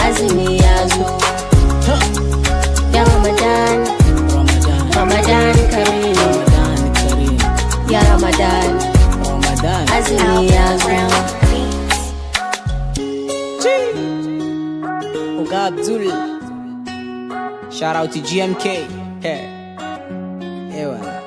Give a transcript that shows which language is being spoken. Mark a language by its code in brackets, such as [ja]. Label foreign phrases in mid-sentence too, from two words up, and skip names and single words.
[ha] azumi ya zo. Ha! [ar] يا رمضان، رمضان. رمضان كريم. رمضان كريم. يا رمضان، رمضان. [ha] azumi ya zo. [en] Oga Abdul. Shout out to G M K. Hey. Ewa.